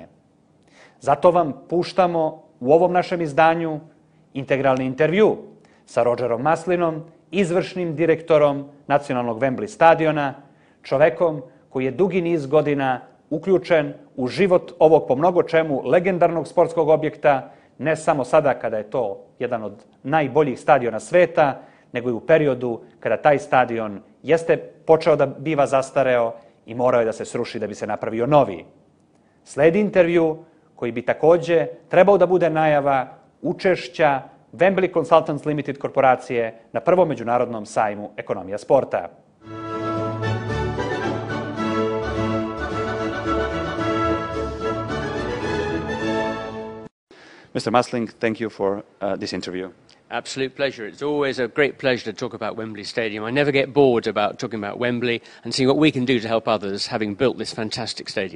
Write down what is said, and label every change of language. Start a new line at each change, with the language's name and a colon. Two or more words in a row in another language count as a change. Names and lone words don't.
Serbian: Zato vam puštamo u ovom našem izdanju integralni intervju sa Rodžerom Maslinom, izvršnim direktorom nacionalnog Wembley stadiona, čovekom koji je dugi niz godina uključen u život ovog po mnogo čemu legendarnog sportskog objekta, ne samo sada kada je to jedan od najboljih stadiona sveta, nego i u periodu kada taj stadion jeste počeo da biva zastareo i morao je da se sruši da bi se napravio novi. Sledi intervju koji bi takođe trebao da bude najava učešća Wembley Consultants Limited korporacije na prvom međunarodnom sajmu ekonomija sporta.
English: Mr. Maslin, thank you for this interview. Absolute pleasure. It's always a great pleasure to talk about Wembley Stadium. I never get bored about talking about Wembley and seeing what we can do to help others, having built this fantastic stadium.